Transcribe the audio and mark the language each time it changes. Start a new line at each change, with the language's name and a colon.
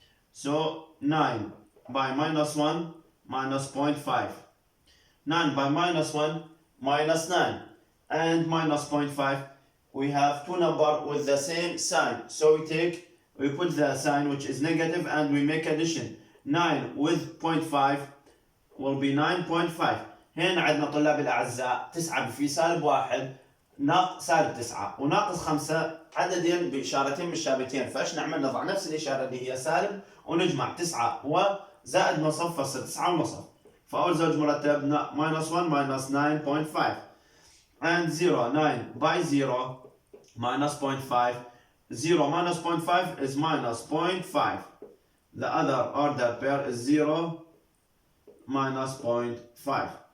English: So 9 by minus 1 minus 0.5. 9 by minus 1 minus 9, and minus 0.5. We have two numbers with the same sign, so we put the sign which is negative and we make addition. 9 with 0.5 will be 9.5.
Arabic: هنا عندنا طلاب الأعزاء 9 في سالب 1 سالب 9 وناقص 5 عددين بإشارتين مشابهتين، فايش نعمل؟ نضع نفس الإشارة اللي هي سالب ونجمع 9 وزائد نصف فصل 9 ونصف. فأول زوج مرتب
English: minus 1 minus 9.5 and 0. 9 by 0 minus 0.5. 0 minus 0.5 is minus 0.5. The other ordered pair is 0 minus 0.5.